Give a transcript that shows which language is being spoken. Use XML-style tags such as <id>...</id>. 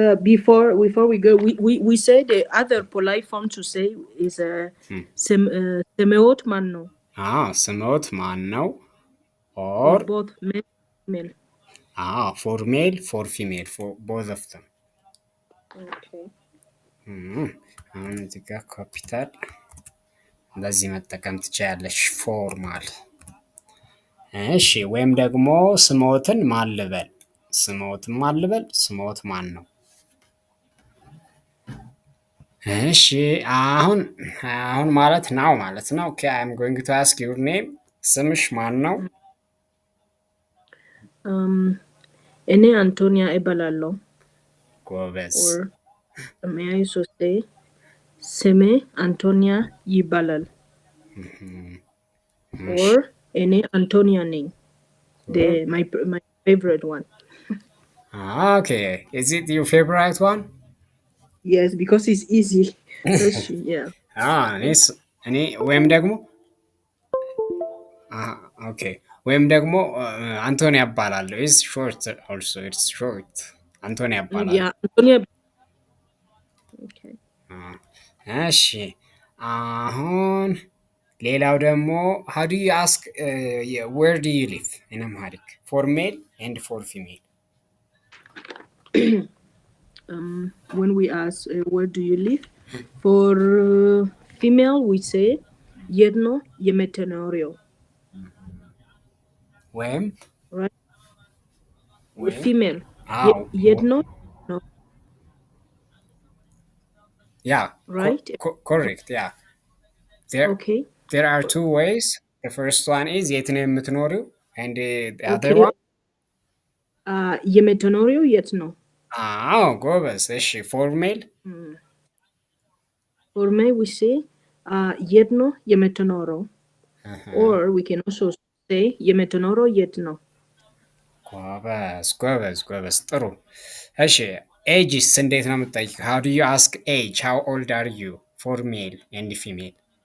<en>Before we go, we say the other polite form to say is Semeot Manno.</en> <am>ስሞት ማን ነው?</am> <en>For Or both male and female. for male, for female, for both of them. Okay.</en> <am>አሁን እዚህ ጋር ካፒታል በዚህ መጠቀም ትችያለሽ ፎርማል። እሺ ወይም ደግሞ ስሞትን ማን ልበል? ስሞትን ማን ልበል? ስሞት ማን ነው? እሺ አሁን ማለት ናው ማለት ነው።</am> <en>ኦኬ አይ አም ጎይንግ ቱ አስክ ዩር ኔም።</en> <am>ስምሽ ማን ነው? እኔ አንቶኒያ እባላለሁ። ጎበዝ።</am> <en>Or may I also say</en> <am>ስሜ አንቶኒያ ይባላል።</am> <en>Or</en> <am>እኔ አንቶኒያ ነኝ.</am> <en>My favorite one. Okay, is it your favorite one? Yes, because it's easy. Yeah.</en> <am>እኔ ወይም ደግሞ ኦኬ ወይም ደግሞ አንቶኒያ እባላለሁ።</am> <en>ኢዝ ሾርት ኦልሶ ኢትስ ሾርት</en> <am>አንቶኒያ እባላለሁ።</am> <en>Yeah, አንቶኒያ. Okay.</en> <am>እሺ አሁን ሌላው ደግሞ</am> <en>how do you ask where do you live in Amharic for male and for female? When we ask where do you live, for female we say</en> <am>የት ነው የምትኖሪው? ወይም</am> <en>Right? With female. የት ነው? No. Yeah. Right? Correct. Yeah. Okay. There are two ways. The first one is</en> <am>የት ነው የምትኖሪው</am> <en>and the other one</en> <am>የምትኖሪው የት ነው? ጎበዝ። እሺ</am> <en>for male? For male we say</en> <am>የት ነው የምትኖረው?</am> <en>Or we can also say</en> <am>የምትኖረው የት ነው? ጎበዝ ጥሩ። እሺ ኤጅስ እንዴት ነው የምትጠይቅ?</am> <en>how do you ask age? how old are you for male and female?</en>